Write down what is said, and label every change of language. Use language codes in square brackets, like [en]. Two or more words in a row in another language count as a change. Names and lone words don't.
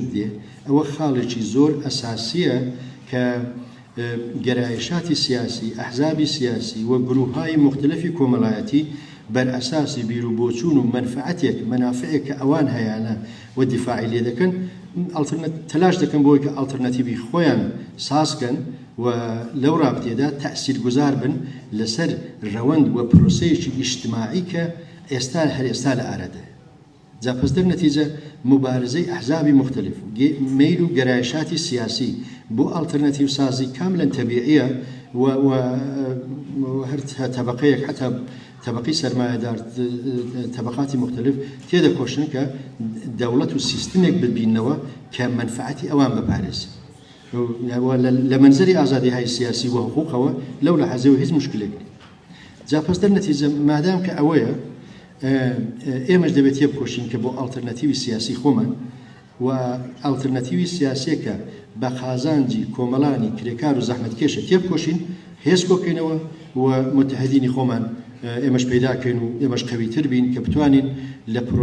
[ckb] دێ، ئەوە خاڵێکی زۆر ئەساسیە کە گەرایشاتی سیاسی، ئەحزابی سیاسی و [fa] گروههای مختلفی [ckb] کۆمەڵایەتی بەر ئەساسی بیر و بۆچوون و منفعەتێک منافعێک کە ئەوان هەیەە و دیفاعی لێ دەکەن تەلاش دەکەن بۆی کە ئالتەرنەتیڤی خۆیان سازکەن و لەو رابطێدا تەئسیرگوزار بن لەسەر ڕەوەند و پرۆسەیەکی ئیجتماعی کە ئێستا هەر ئێستا لە ئارەدە. جا [fa] پس در نەتیجە [ckb] مبارزەی ئەحزابی مختلف میل و گەرایشاتی سیاسی بۆ ئالتەرنەتیڤ سازی کاملەن تەبیعیە و هەر تەبەقەیەک حتا [fa] طبقی سرمایه‌دار طبقاتی مختلف [ckb] تێدە کۆشن کە دەوڵەت و سیستمێک ببینەوە کە منفعەتی ئەوان بپارێزێت. لە منزەری ئازادی های سیاسی و حقوقەوە لەو لە حەزەوە هیچ مشکلێک نیە. جا [fa] پس در نەتیجە [ckb] مادام کە ئەوەیە ئێمەش دەبێت تێبکۆشین کە بۆ ئالتەرنەتیڤی سیاسی خۆمان و ئالتەرنەتیڤی سیاسیەکە بە قازانجی کۆمەڵانی کرێکار و زەحمەتکێشە تێبکۆشین، هێز کۆکەینەوە و متحدینی خۆمان ئێمەش پیداکەین و ئێمەش قەویتر بین کە بتوانین لە